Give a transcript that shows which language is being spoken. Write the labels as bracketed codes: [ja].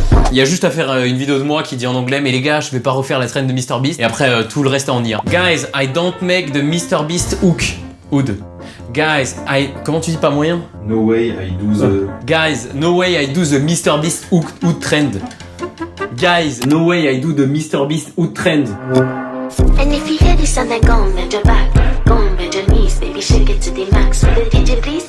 [fr] Il y a juste à faire une vidéo de moi qui dit en anglais mais les gars je vais pas refaire la trend de MrBeast et après tout le reste à en dire. [en] Guys, I don't make the MrBeast hood. [fr] Guys, comment tu dis pas moyen? [en] No way I do the... Guys, no way I do the MrBeast hood trend. Guys, no way I do the MrBeast hood trend. And if you hear this on the gong, bend your back, gong, bend your knees, baby shake it to the max. Will the DJ please?